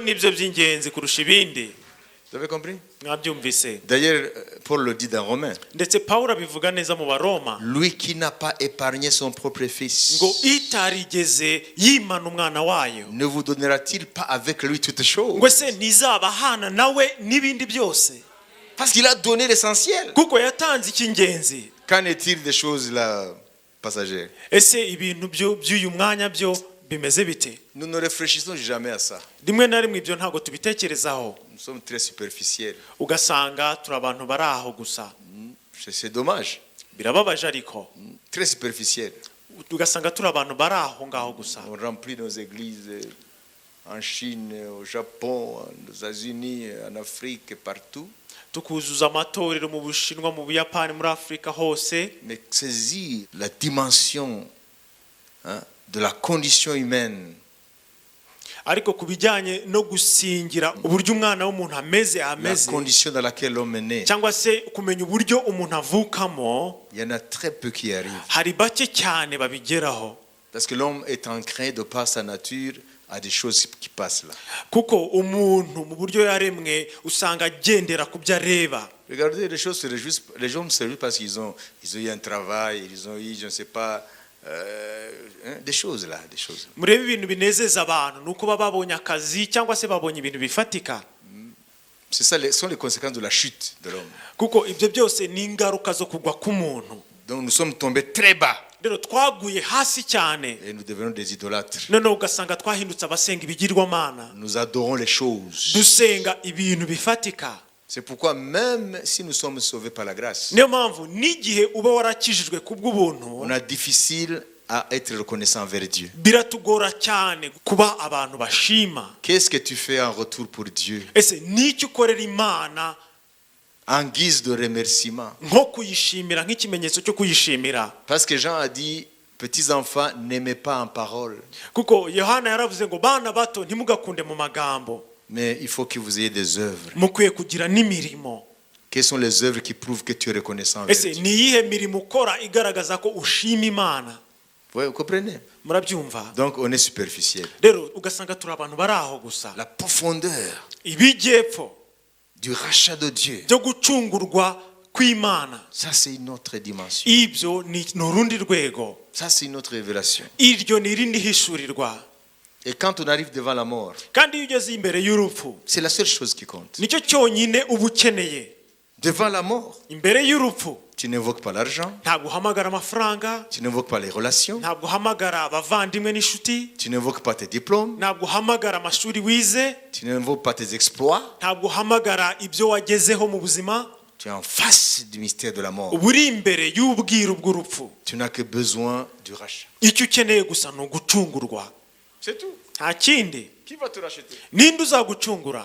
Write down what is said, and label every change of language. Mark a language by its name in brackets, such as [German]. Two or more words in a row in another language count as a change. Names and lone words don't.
[Kinyarwanda] Ibyo nibyo by'ingenzi kurusha ibindi. [French] Vous avez compris? [Kinyarwanda] mwabyumvise. [French] D'ailleurs, Paul le dit dans Romains. [Kinyarwanda] Ndetse Pawulo abivuga neza mu Baroma [French] Lui qui n'a pas épargné son propre fils, [Kinyarwanda] ngo itarigeze yimana umwana wayo, [French] ne vous donnera-t-il pas avec lui toutes choses? [Kinyarwanda] ngo se ntizabahana nawe n'ibindi byose? [French] Parce qu'il a donné l'essentiel. [Kinyarwanda] Kuko yatanze icy'ingenzi. [French] Qu'en est-il des choses là passagères? [Kinyarwanda] Ese ibintu by'uyu mwanya byo bimeze bite? [French] Nous ne réfléchissons jamais à ça. [Kinyarwanda] Rimwe na rimwe ibyo ntabwo tubitekerezaho, [French] Nous sommes très superficiels. [Kinyarwanda] ugasanga turi abantu bari aho gusa. [French] C'est dommage. [Kinyarwanda] Birababaje ariko [French] Très superficiel. [Kinyarwanda] ugasanga turi abantu bari aho ngaho gusa. [French] On remplit nos églises en Chine, au Japon, aux États-Unis, en Afrique, partout. [Kinyarwanda] Tukuzuza amatorero mu Bushinwa, mu Buyapani, muri Afurika hose. [French] Mais saisir la dimension de la condition humaine, [Kinyarwanda] Ariko kubijyanye no gusingira uburyo umwana w'umuntu [French] la condition dans laquelle l'homme est né, [Kinyarwanda] cyangwa se kumenya uburyo umuntu avukamo, [French] il y en a très peu qui y arrivent. [Kinyarwanda] hari bake cyane babigeraho. [French] Parce que l'homme est ancré de par sa nature à des choses qui passent là. [Kinyarwanda] Kuko umuntu mu buryo yaremwe usanga agendera ku byo areba. [French] Regardez, les choses se réjouissent, les gens se réjouissent parce qu'ils ont eu un travail, ils ont eu, je ne sais pas, des choses là, des choses. [Kinyarwanda] Murebe ibintu binezeza abantu nuko baba babonye akazi cyangwa se babonye ibintu bifatika. [French] C'est ça, sont les conséquences de la chute de l'homme. [Kinyarwanda] Kuko ibyo byose ni ingaruka zo kugwa k'umuntu. [French] Donc nous sommes tombés très bas [Kinyarwanda] Rero twaguye hasi cyane, [French] et nous devenons des idolâtres. [Kinyarwanda] none ugasanga twahindutse abasenga ibigirwamana, [French] Nous adorons les choses. [Kinyarwanda] dusenga ibintu bifatika. [French] C'est pourquoi même si nous sommes sauvés par la grâce, [Kinyarwanda] Niyo mpamvu n'igihe uba warakijijwe kubw'ubuntu, [French] on a difficile à être reconnaissant envers Dieu. [Kinyarwanda] biratugora cyane kuba abantu bashima. [French] Qu'est-ce que tu fais en retour pour Dieu [Kinyarwanda] Ese n'icyo ukorera Imana [French] en guise de remerciement? [Kinyarwanda] nko kuyishimira, nk'ikimenyetso cyo kuyishimira? [French] Parce que Jean a dit, petits enfants, n'aimez pas en parole, [Kinyarwanda] Kuko Yohana yaravuze ngo bana bato ntimugakunde mu magambo, [French] mais il faut que vous ayez des œuvres. [Kinyarwanda] mukwiye kugira n'imirimo. [French] Quelles sont les œuvres qui prouvent que tu es reconnaissant envers [Kinyarwanda] Ese [French] Dieu? [Kinyarwanda] ni iyihe mirimo ukora igaragaza ko ushima Imana? [French] Vous comprenez? [Kinyarwanda] Murabyumva? [French] Donc on est superficiel. [Kinyarwanda] Rero ugasanga turi abantu bari aho gusa. [French] La profondeur [Kinyarwanda] Ibijyepfo [French] du rachat de Dieu, [Kinyarwanda] byo gucungurwa kw'Imana, [French] ça c'est une autre dimension. [Kinyarwanda] ibyo ni urundi rwego. [French] Ça c'est une autre révélation. [Kinyarwanda] Iryo ni irindi hishurirwa. [French] Et quand on arrive devant la mort, [Kinyarwanda] Kandi iyo ugeze imbere y'urupfu, [French] c'est la seule chose qui compte. [Kinyarwanda] nicyo cyonyine uba ukeneye. [French] Devant la mort, [Kinyarwanda] Imbere y'urupfu [French] tu n'invoques pas l'argent, [Kinyarwanda] ntabwo uhamagara amafaranga, [French] tu n'invoques pas les relations, [Kinyarwanda] ntabwo uhamagara abavandimwe n'inshuti, [French] tu n'invoques pas tes diplômes, [Kinyarwanda] ntabwo uhamagara amashuri wize, [French] tu n'invoques pas tes exploits. [Kinyarwanda] ntabwo uhamagara ibyo wagezeho mu buzima. [French] Tu es en face du mystère de la mort. [Kinyarwanda] Uba uri imbere y'ubwiru bw'urupfu. [French] Tu n'as que besoin du rachat. [Kinyarwanda] Icyo ukeneye gusa ni ugucungurwa, [French] C'est tout. [Kinyarwanda] nta kindi. [French] Qui va te racheter? [Kinyarwanda] Ninde uzagucungura?